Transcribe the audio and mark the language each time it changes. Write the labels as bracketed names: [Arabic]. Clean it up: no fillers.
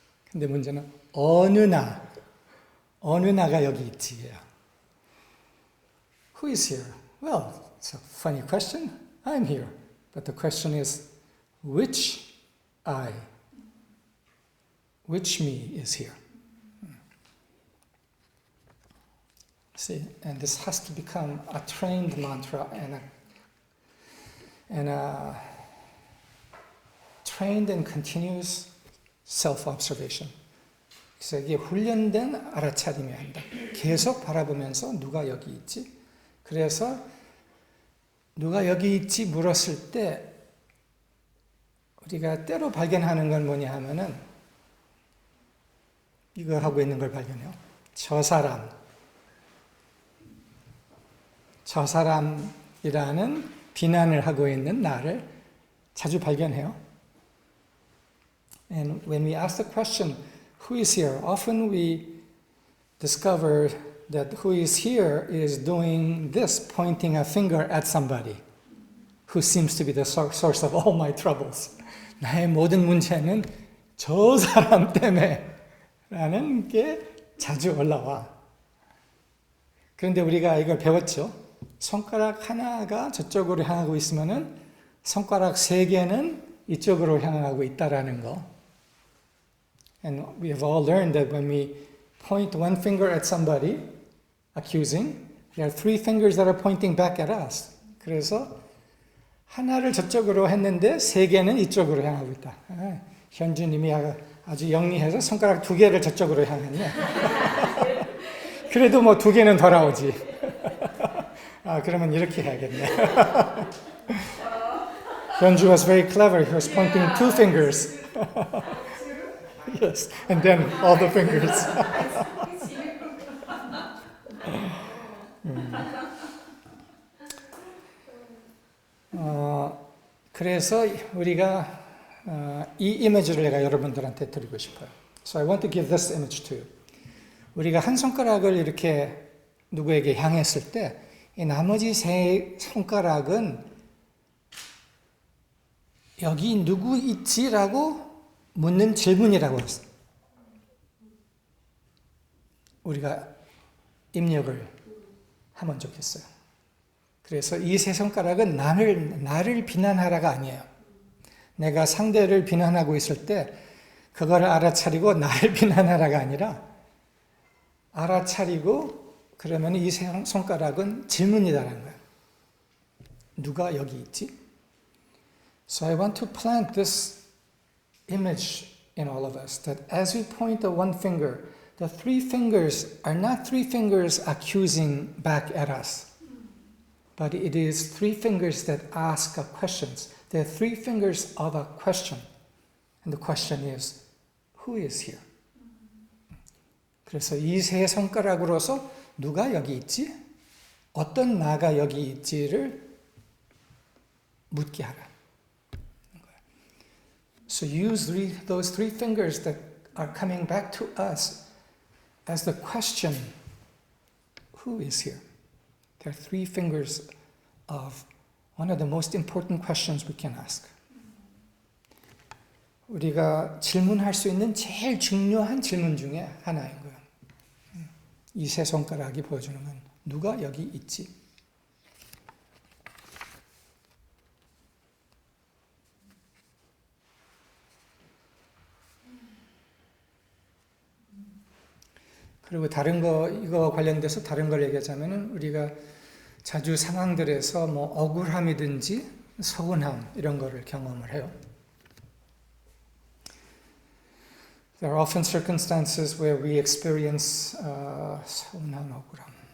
[Korean] 근데 문제는 어느 나가 여기 있지예요. [English] Who is here? Well, it's a funny question. I'm here. But the question is, which I, which me is here? See, and this has to become a trained mantra and a trained and continuous self-observation. [Korean] 그래서 이게 훈련된 알아차림이 한다. 계속 바라보면서 누가 여기 있지? 그래서 누가 여기 있지 물었을 때 우리가 때로 발견하는 건 뭐냐 하면은 이거 하고 있는 걸 발견해요. 저 사람이라는 비난을 하고 있는 나를 자주 발견해요. [English] And when we ask the question, who is here? Often we discover that who is here is doing this, pointing a finger at somebody who seems to be the source of all my troubles. [Korean] 나의 모든 문제는 저 사람 때문에 라는 게 자주 올라와. 그런데 우리가 이걸 배웠죠. 손가락 하나가 저쪽으로 향하고 있으면은 손가락 세 개는 이쪽으로 향하고 있다라는 거. [English] And we have all learned that when we point one finger at somebody, accusing, there are three fingers that are pointing back at us. [Korean] 그래서 하나를 저쪽으로 했는데 세 개는 이쪽으로 향하고 있다. 현주님이 아주 영리해서 손가락 두 개를 저쪽으로 향했네. 그래도 뭐 두 개는 돌아오지. 그러면 이렇게 해야겠네. [English] 현주 was very clever. He was pointing two fingers. Yes, and then all the fingers. [Korean] 그래서 우리가 이 이미지를 내가 여러분들한테 드리고 싶어요. [English] So I want to give this image to you. [Korean] 우리가 한 손가락을 이렇게 누구에게 향했을 때 이 나머지 세 손가락은 여기 누구 있지라고 묻는 질문이라고 했어요. 우리가 입력을 하면 좋겠어요. 그래서 이 세 손가락은 나를 비난하라가 아니에요. 내가 상대를 비난하고 있을 때 그거를 알아차리고 나를 비난하라가 아니라 알아차리고 그러면 이 세 손가락은 질문이다라는 거예요. 누가 여기 있지? [English] So I want to plant this image in all of us that as we point the one finger, the three fingers are not three fingers accusing back at us, but it is three fingers that ask questions. They're three fingers of a question. And the question is, who is here? [Korean] 그래서 이 세 손가락으로서 누가 여기 있지? 어떤 나가 여기 있지를 묻게 하라. [English] So use those three fingers that are coming back to us as the question, who is here? There are three fingers of one of the most important questions we can ask. [Korean] 우리가 질문할 수 있는 제일 중요한 질문 중에 하나인 거예요. 이 세 손가락이 보여주는 건 누가 여기 있지? 그리고 다른 거, 이거 관련돼서 다른 걸 얘기하자면은 우리가 자주 상황들에서 뭐 억울함이든지 서운함 이런 거를 경험을 해요. [English] There are often circumstances where we experience [Korean] 서운함, 억울함.